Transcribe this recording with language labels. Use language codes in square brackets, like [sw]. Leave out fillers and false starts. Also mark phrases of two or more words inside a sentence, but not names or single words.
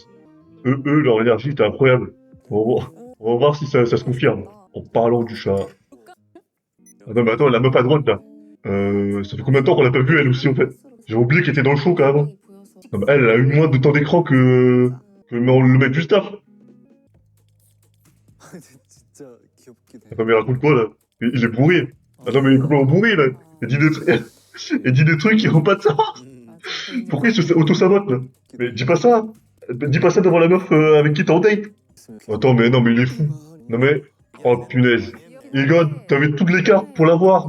[fr] Leur énergie était incroyable. On va voir si ça se confirme. En parlant du chat. Ah non, mais attends, la meuf à droite, là. Ça fait combien de temps qu'on l'a pas vue, elle aussi, en fait? J'ai oublié qu'elle était dans le show, quand même. Non, mais elle a eu moins de temps d'écran que le mec du staff. [ko] 진짜 귀엽긴 해. [fr] Attends, mais raconte quoi, là? Il est bourré. Attends, mais il est complètement bourré, là. Il dit des trucs, il dit des trucs qui ont pas de sens. Pourquoi il se auto-sabote, là? Mais dis pas ça. Dis pas ça devant la meuf avec qui t'es en date. Attends, mais non, mais il est fou. Non, mais... Oh, punaise. Egon, t'avais toutes les cartes pour l'avoir.